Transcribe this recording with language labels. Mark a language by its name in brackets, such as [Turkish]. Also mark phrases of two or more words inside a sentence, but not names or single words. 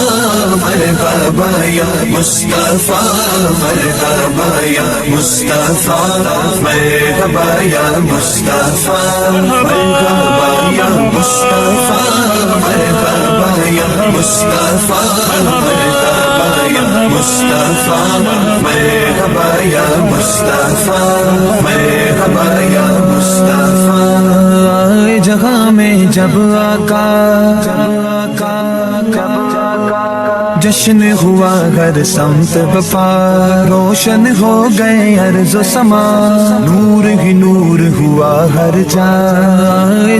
[Arabic] مرحبا یا مصطفیٰ، مرحبا یا مصطفیٰ مرحبا یا مصطفیٰ، مرحبا یا مصطفیٰ مرحبا یا مصطفیٰ، مرحبا یا مصطفیٰ مرحبا یا مصطفیٰ، مرحبا یا مصطفیٰ۔ [Urdu] جہاں میں جب آقا جشن ہوا ہر سمت بپا، روشن ہو گئے ارض و سما، نور ہی نور ہوا ہر جائے۔